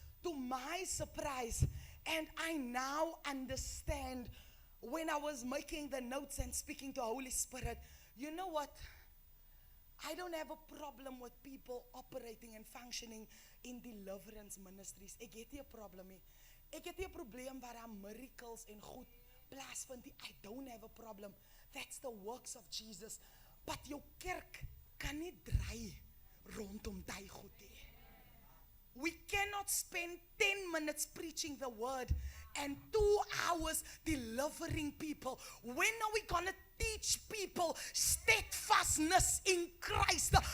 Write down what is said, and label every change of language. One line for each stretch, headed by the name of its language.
English: To my surprise, and I now understand, when I was making the notes and speaking to the Holy Spirit, you know what? I don't have a problem with people operating and functioning in deliverance ministries.
Afrikaans: Ek het nie 'n probleem nie. Ek het nie 'n probleem waar daar miracles en goed plaasvind nie.
English: I don't have a problem. That's the works of Jesus. But
Afrikaans: jou kerk kan nie draai rondom daai goed nie.
English: We cannot spend 10 minutes preaching the word and 2 hours delivering people. When are we going to teach people steadfastness in Christ?